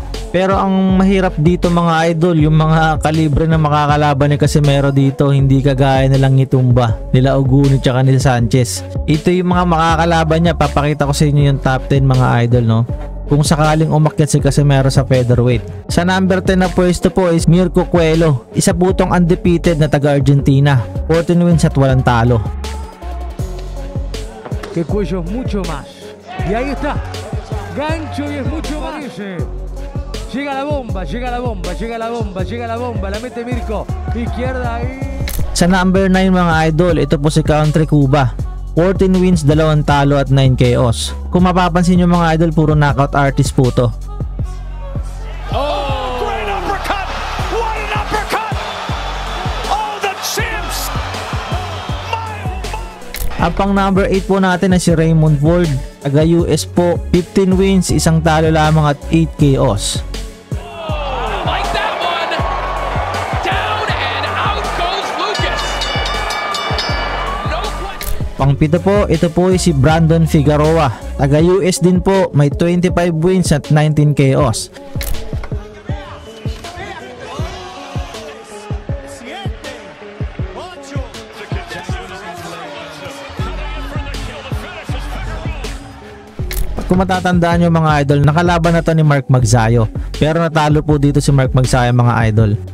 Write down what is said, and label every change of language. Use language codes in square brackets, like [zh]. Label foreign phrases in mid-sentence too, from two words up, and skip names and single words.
[tl] Pero ang mahirap dito mga idol, yung mga kalibre na makakalaban ni Casimero dito, hindi kagaya nilang Itumba, nila Oguni tsaka nila Sanchez. Ito yung mga makakalaban niya. Papakita ko sa inyo yung top 10 mga idol kung sakaling umakyat si Casimero sa featherweight. Sa number 10 na pwesto po is Mirko Coelho, isa po tong undefeated na taga Argentina, 14 wins at walang talo. [es] Que Cuello es mucho más. Y ahí está. Gancho y es mucho más. Llega la bomba, llega la bomba, llega la bomba, llega la bomba. La mete Mirko. Izquierda ahí. [tl] Sa number 9 mga idol, ito po si Country Cuba. 14 wins, 2 talo at 9 KOs. Kung mapapansin nyo mga idol, puro [en] knockout artist [tl] po to. Ang pang number 8 po natin na si Raymond Ford, taga US po, 15 wins, 1 talo lamang at 8 KOs. [en] Like that one. Down and out goes Lucas. No question. [tl] Pang 7 po, ito po si Brandon Figueroa, taga US din po, may 25 wins at 19 KOs. Kung matatandaan nyo mga idol, nakalaban na to ni Mark Magsayo, pero natalo po dito si Mark Magsayo mga idol.